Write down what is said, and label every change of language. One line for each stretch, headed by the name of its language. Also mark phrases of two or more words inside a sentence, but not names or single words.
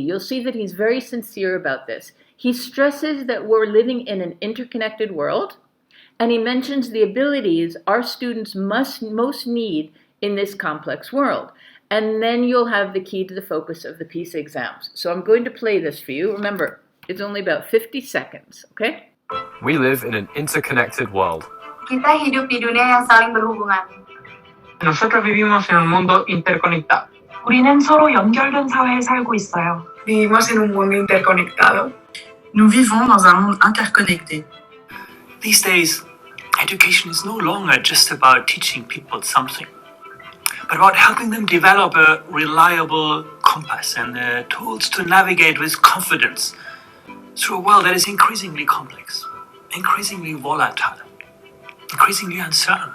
English: You'll see that he's very sincere about this. He stresses that we're living in an interconnected world, and he mentions the abilities our students most need in this complex world. And then you'll have the key to the focus of the PISA exams. So I'm going to play this for you. Remember, it's only about 50 seconds, okay? We live in an interconnected world.
Indonesian: Kita hidup di dunia yang saling berhubungan.
Spanish: Nosotros vivimos en un mundo interconectado.
Korean: 우리는 서로 연결된 사회에 살고 있어요.
Spanish: Vivimos en un mundo interconectado.
French: Nous vivons dans un monde interconnecté.
English: These days, education is no longer just about teaching people something, but about helping them develop a reliable compass and the tools to navigate with confidence through a world that is increasingly complex, increasingly volatile, increasingly uncertain.